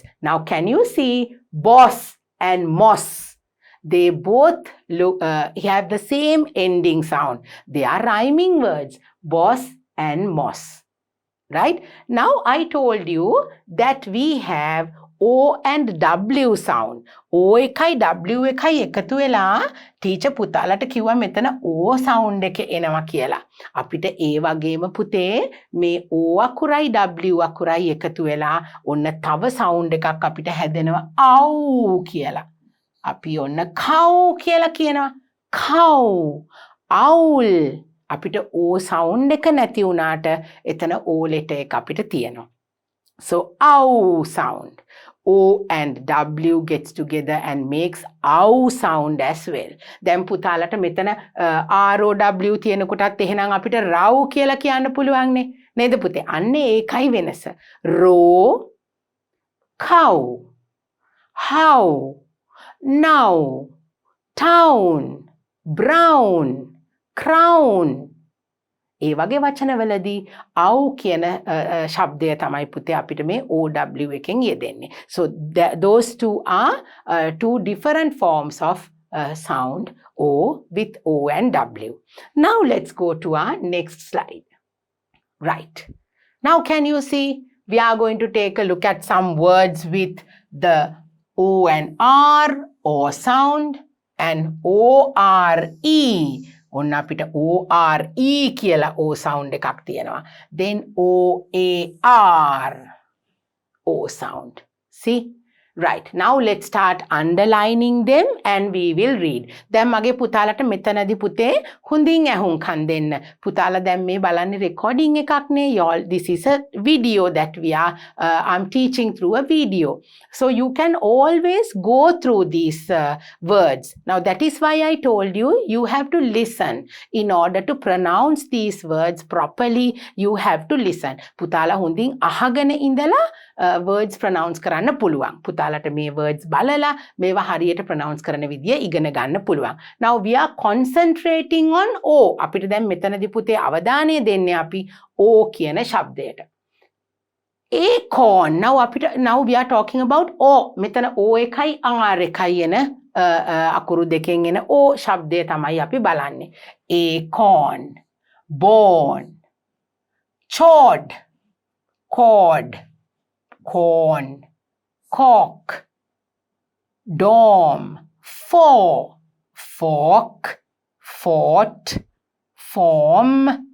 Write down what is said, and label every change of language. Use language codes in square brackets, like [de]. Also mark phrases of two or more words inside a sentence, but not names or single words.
[en] Now can you see boss and moss? They both have the same ending sound. They are rhyming words, boss and moss. Right? Now I told you that we have O and W sound. [si] O එකයි W එකයි එකතු වෙලා ටීචර් පුතාලට කිව්වා මෙතන [en] O sound [si] එක එනවා කියලා. අපිට ඒ වගේම පුතේ මේ O අකුරයි W අකුරයි එකතු වෙලා ඔන්න තව sound එකක් අපිට හැදෙනවා ow කියලා. අපි ඔන්න cow කියලා කියනවා. [en] cow, owl. [si] අපිට [en] O sound [si] එක නැති වුණාට එතන [en] O letter [si] එක අපිට තියෙනවා. [en] So ow sound. O and W gets together and makes ow sound as well. [si] දැන් පුතාලට මෙතන ROW තියෙනකොටත් එහෙනම් අපිට row කියලා කියන්න පුළුවන් නේ. නේද පුතේ? අන්න ඒකයි වෙනස. [en] row, cow, how, now, town, brown, crown. [si] ඒ වගේ වචනවලදී ow කියන ශබ්දය තමයි පුතේ අපිට මේ OW එකෙන් යෙදෙන්නේ. [en] So those two are two different forms of sound O with O and W. Now let's go to our next slide. Right. Now can you see we are going to take a look at some words with the O and R, O sound, and ORE. [si] ඔන්න අපිට ORE කියලා [en] O sound [si] එකක් තියෙනවා. [en] Then OAR, O sound. See? Right. Now let's start underlining them and we will read. [si] දැන් මගේ පුතාලට මෙතනදී පුතේ හොඳින් ඇහුම්කන් දෙන්න. පුතාලා දැන් මේ බලන්නේ recording එකක් නේ. [en] Y'all, this is a video that we are I'm teaching through a video. So you can always go through these words. Now that is why I told you have to listen. In order to pronounce these words properly, you have to listen. [si] පුතාලා හොඳින් අහගෙන ඉඳලා [en] words pronounce [si] කරන්න පුළුවන්. පුතාලට මේ words බලලා මේවා හරියට pronounce කරන විදිය ඉගෙන ගන්න පුළුවන්. [en] Now we are concentrating on O. [si] අපිට දැන් මෙතනදී පුතේ අවධානය දෙන්නේ අපි O කියන ශබ්දයට. [en] Acorn. Now we are talking about O. [si] මෙතන O එකයි R එකයි එන අකුරු දෙකෙන් එන O ශබ්දය තමයි අපි බලන්නේ. [en] Acorn, born, chord, cord, corn, cork, dorm, for, fork, fort, form,